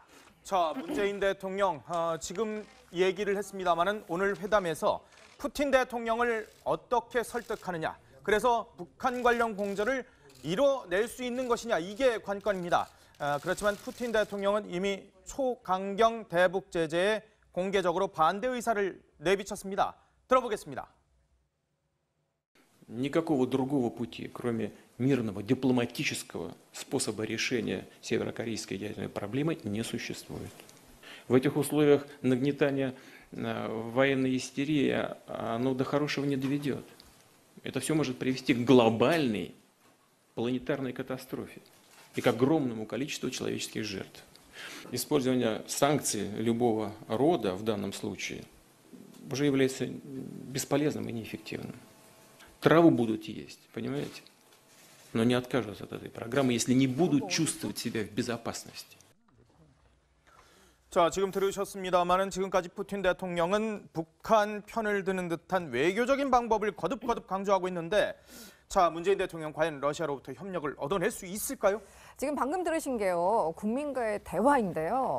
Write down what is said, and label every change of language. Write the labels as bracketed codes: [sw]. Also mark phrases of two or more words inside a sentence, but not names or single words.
[ko] 자, 문재인 대통령 지금 얘기를 했습니다마는 오늘 회담에서 푸틴 대통령을 어떻게 설득하느냐. 그래서 북한 관련 공조를 이뤄낼 수 있는 것이냐 이게 관건입니다. 그렇지만 푸틴 대통령은 이미 초강경 대북 제재에 공개적으로 반대 의사를 내비쳤습니다. 들어보겠습니다. [ru] Никакого другого пути, кроме мирного дипломатического способа решения северокорейской ядерной проблемы, не существует. В этих условиях нагнетание военной истерии, оно до хорошего не доведет. Это все может привести к глобальной планетарной катастрофе и к огромному количеству человеческих жертв. Использование санкций любого рода в данном случае уже является бесполезным и неэффективным. Траву будут есть, понимаете? Но не откажутся от этой программы, если не будут чувствовать себя в безопасности. [ko] 자, 지금 들으셨습니다마는 지금까지 푸틴 대통령은 북한 편을 드는 듯한 외교적인 방법을 거듭거듭 강조하고 있는데 자, 문재인 대통령 과연 러시아로부터 협력을 얻어낼 수 있을까요? 지금 방금 들으신 게요. 국민과의 대화인데요.